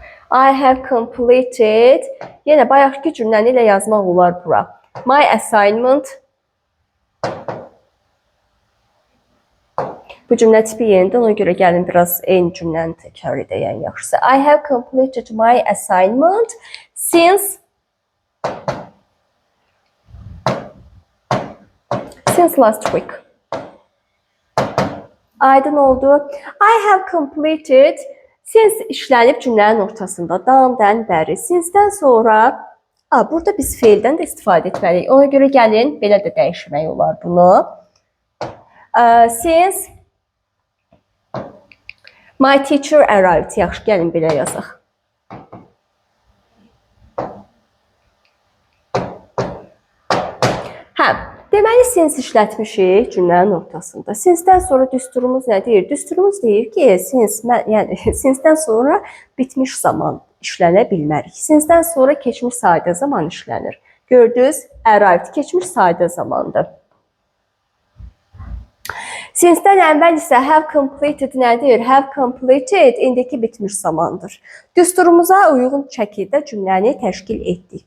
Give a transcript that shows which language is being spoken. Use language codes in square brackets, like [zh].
[en] I have completed. [az] Yenə bayaqki cümləni ilə yazmaq olar bura. [en] My assignment. [az] Bu cümlə tipi yenidir, ona görə gəlin biraz eyni cümləni təkrar edəyən yaxşısı. [en] I have completed my assignment since last week. [az] Aydın oldu. [en] I have completed [az] since işlənib cümlənin ortasında. Dan-dən bəri. Since-dən sonra burada biz feildən də istifadə etməliyik. Ona görə gəlin belə də dəyişmək olar bunu. [en] Since my teacher arrived. [az] Yaxşı, gəlin belə yazaq. Deməli, since işlətmişik cümlənin ortasında. Since-dən sonra düsturumuz nə deyir? Düsturumuz deyir ki, since-dən sonra bitmiş zaman işlənə bilmərik. Since-dən sonra keçmiş sadə zaman işlənir. Gördünüz, arrived keçmiş sadə zamandır. Since-dən əvvəl isə have completed nədir? Have completed indiki bitmiş zamandır. Düsturumuza uyğun şəkildə cümləni təşkil etdik.